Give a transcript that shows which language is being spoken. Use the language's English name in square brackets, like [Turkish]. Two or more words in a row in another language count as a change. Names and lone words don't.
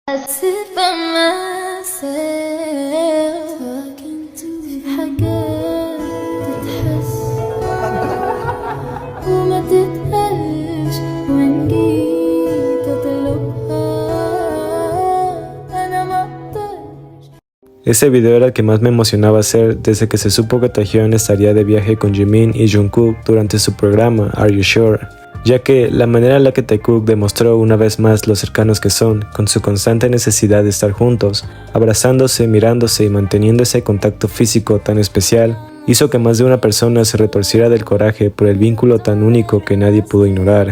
[English] sit by myself talking to [Arabic] حاجات تتحس وما تتقالش وإن جيت أطلبها أنا ما أقدرش. [Spanish] Ese video era el que más me emocionaba hacer desde que se supo que Taehyun estaría de viaje con Jimin y Jungkook durante su programa Are You Sure, ya que la manera en la que Taekook demostró una vez más lo cercanos que son, con su constante necesidad de estar juntos, abrazándose, mirándose y manteniendo ese contacto físico tan especial, hizo que más de una persona se retorciera del coraje por el vínculo tan único que nadie pudo ignorar.